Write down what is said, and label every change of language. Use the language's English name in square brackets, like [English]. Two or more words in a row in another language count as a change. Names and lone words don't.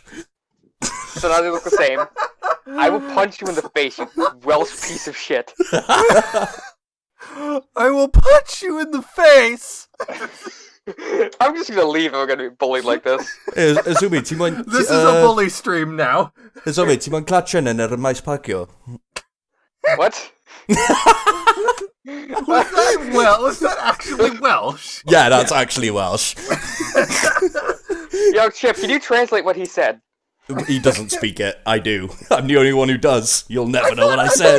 [English] So now they look the same. I will punch you in the face, you Welsh piece of shit. I will punch you in the face! I'm just gonna leave if we're gonna be bullied like this. [Welsh] Azumi, ti moyn... [English] This is a bully stream now. [Welsh] Azumi, ti moyn clatchen yn yr maes parcio? [English] What? Was that actually Welsh? Yeah, that's actually Welsh. Yo, Chip, can you translate what he said? He doesn't speak it. I do. I'm the only one who does. You'll never know what I said.